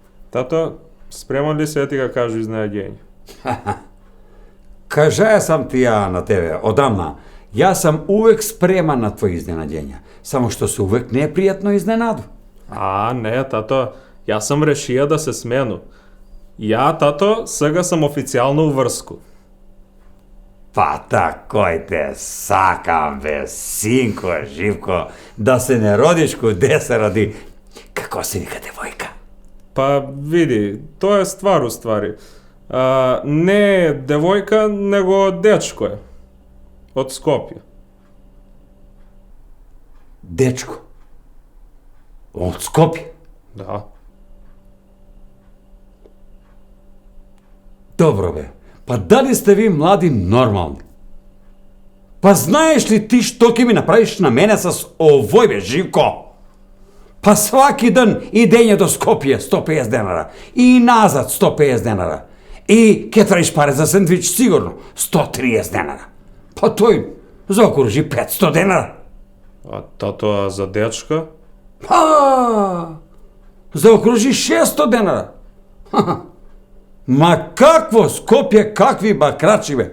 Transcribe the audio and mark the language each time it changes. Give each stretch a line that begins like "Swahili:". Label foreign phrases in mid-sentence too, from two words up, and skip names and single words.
Macedonian: Тато, спреман ли се да ти ga кажу изненадење? Кажа сам ти ја на тебе, одамна.
Serbian: Ja sam uvek spreman na tvoje iznenađenja, samo što se uvek neprijatno iznenadu.
Macedonian: А, не, тато, јас сам решија да се смену. Ја, тато, сега сам официјално у врску. Па такој те сакам, бе, синко, Живко, да се не родиш куде се роди. Како си нека девојка? Па, види, тоа е ствар уствари. Не е девојка, него дечко е. Од Скопје. Дечко. Од Скопје. Да.
Serbian: Dobro be, pa da li ste vi mladi normalni?
Macedonian: Па знаеш ли ти што ки ми направиш на мене са овој бе, Живко? Па сваки ден идење до Скопје 150 денара и назад 150 денара. И ке тражиш паре за сандвич сигурно 130 денара. Па то им заокружи 500 денара. А тато, а за дечка? Па, заокружи 600 денара. Ма какво Скопје, какви бакрачи бе.